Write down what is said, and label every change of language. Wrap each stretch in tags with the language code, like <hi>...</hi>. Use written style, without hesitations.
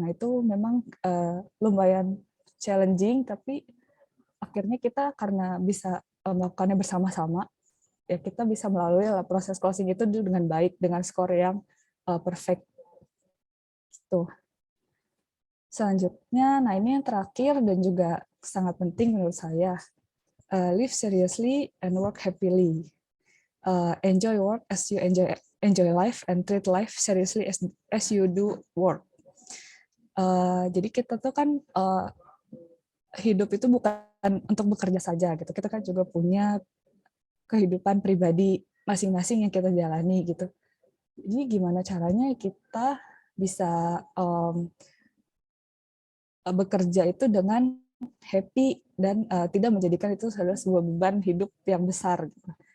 <id>Nah, itu memang lumayan challenging, tapi akhirnya kita karena bisa melakukannya bersama-sama, ya kita bisa melalui proses closing itu dengan baik, dengan skor yang perfect. Tuh. Selanjutnya, nah ini yang terakhir dan juga sangat penting menurut saya.</id> <en>Live seriously and work happily. Enjoy work as you enjoy life, and treat life seriously as you do work.</en> <id>Jadi kita tuh kan hidup itu bukan untuk bekerja saja gitu. Kita kan juga punya kehidupan pribadi masing-masing yang kita jalani gitu. Jadi gimana caranya kita bisa bekerja itu dengan happy dan tidak menjadikan itu sebuah beban hidup yang besar. Gitu.</id>